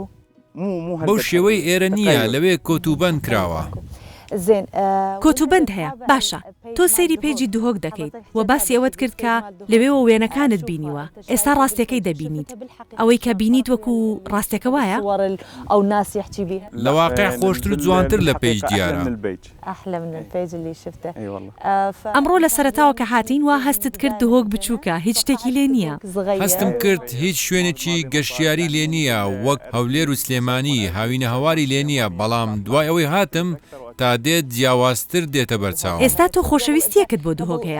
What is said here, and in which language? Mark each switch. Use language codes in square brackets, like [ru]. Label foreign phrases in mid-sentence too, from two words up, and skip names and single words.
[ckb] بەو شێوەی ئێرە نییە لەوێ کۆتوبەند کراوە. کۆتوبەند هەیە باشە تۆ سەیری پێیجی دهۆک دەکەیت و باسی ئەوەت کرد کە لەوێەوە وێنەکانت بینیوە ئێستا ڕاستیەکەی دەبینیت ئەوەی کە بینیت وەکو ڕاستەکە وایە [ar] ئەو ناسی يحكي بها [ckb] لە واقع خۆشتر و جوانتر لە پێیج دیارە. [ar] أحلى من البيج اللي شفته. [ckb] ئەمڕۆ لە سەرەتاوە کە هاتین وا هەستت کرد دهۆک بچووکە هیچ شتێکی لێ نییە. هەستم کرد هیچ شوێنێکی گەشتیاری لێ نییە وەک هەولێر و سلێمانی هاوینە هەواری لێ نییە بەڵام دوای ئەوەی هاتم تا دێت جیاوازتر دێتە بەرچاو. ئێستا تۆ خۆشەویستیەکت بۆ دهۆک هەیە؟